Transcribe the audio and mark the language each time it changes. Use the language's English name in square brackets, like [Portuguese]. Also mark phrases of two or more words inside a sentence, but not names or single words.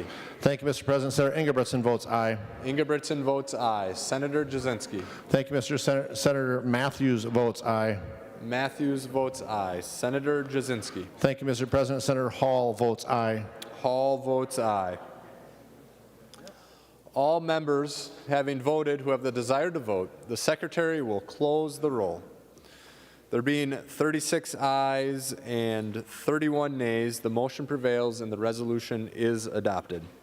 [English] Thank you, Mr. President. Senator Ingebrigtsen votes aye. Ingebrigtsen votes aye. Senator Jasinski. Thank you, Mr. Senator Matthews votes aye. Matthews votes aye. Senator Jasinski. Thank you, Mr. President. Senator Hall votes aye. Hall votes aye. All members having voted who have the desire to vote, the Secretary will close the roll. There being 36 ayes and 31 nays, the motion prevails and the resolution is adopted.